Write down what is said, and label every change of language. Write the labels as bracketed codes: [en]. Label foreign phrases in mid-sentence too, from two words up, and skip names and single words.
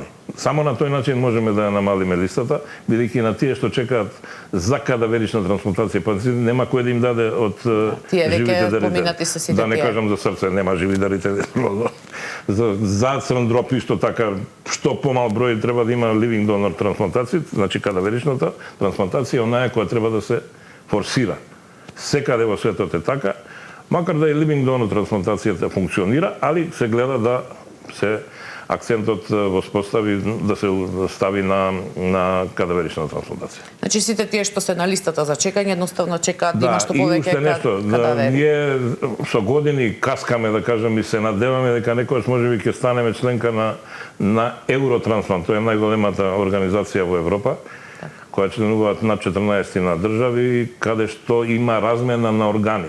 [mk] Само на тој начин можеме да ја намалиме листата, бидејќи на тие што чекаат за кадаверична трансплантација пациенти нема кој да им даде од живите дарители. Да не кажам за срце, нема живи дарители. За црндроп исто така, што помал број треба да има [en] living donor [mk] трансплантација, значи кадаверичната трансплантација, онаа која треба да се форсира. Секаде во светот е така, макар да и [en] living donor [mk] трансплантацијата функционира, али се гледа да се акцентот воспостави, да се стави на кадаверична трансплантација. Значи сите тие што се на листата за чекање едноставно чекаат има што и повеќе уште нешто, ние со години каскаме, да кажем, и се надеваме дека некојаш можеби ќе станеме членка на Евротрансплант, тоа е најголемата организација во Европа, која членуваат над 14 на држави, каде што има размена на органи.